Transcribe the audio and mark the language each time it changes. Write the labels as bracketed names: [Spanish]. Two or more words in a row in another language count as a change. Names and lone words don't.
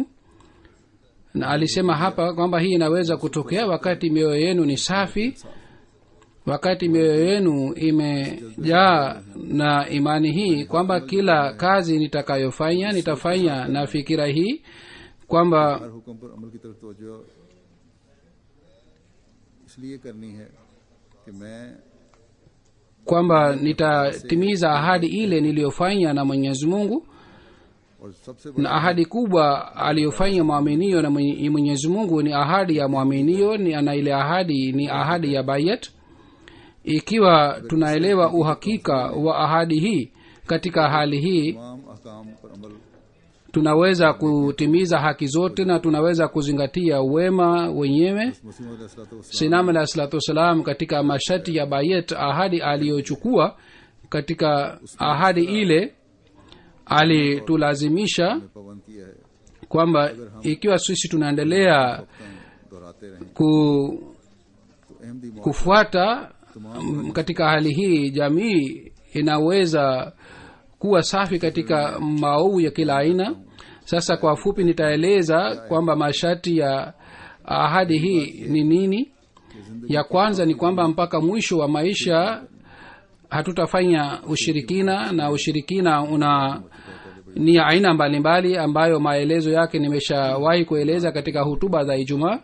[Swahili] Na alisema hapa kwamba hii inaweza kutokea wakati mioyo yenu ni safi, wakati mioyo yenu imejaa na imani hii kwamba kila kazi nitakayofanya nitafanya na fikira hii kwamba [Urdu] حکم پر عمل کی طرف توجہ اس لیے کرنی ہے کہ میں [Swahili] kwamba nitatimiza ahadi ile niliyofanya na Mwenyezi Mungu. [Urdu] اور سب سے [Swahili] Na ahadi kubwa aliyofanya muaminio na Mwenyezi Mungu ni ahadi ya muaminio, na ile ahadi ni ahadi ya bayat. Ikiwa tunaelewa uhakika wa ahadi hii, katika hali hii [Urdu] تمام احکام پر عمل [Swahili] tunaweza kutimiza haki zote na tunaweza kuzingatia wema wenyewe. [Urdu] مسلم علیہ السلام [Swahili] Sinam [Arabic] عليه الصلاة والسلام [Swahili] katika masharti ya bayat, ahadi aliyochukua katika ahadi ile alitulazimisha [Urdu] پابند کیا ہے [Swahili] kwamba ikiwa sisi tunaendelea [Urdu] دہراتے رہیں احمدی [Swahili] kufuata katika hali hii, jamii inaweza kuwa safi katika maovu ya kila aina. sasa kwa fupi nitaeleza kwamba masharti ya ahadi hii ni nini. Ya kwanza ni kwamba mpaka mwisho wa maisha hatutafanya ushirikina, na ushirikina ni aina mbalimbali ambayo maelezo yake nimeshawahi kueleza katika hutuba za Ijumaa.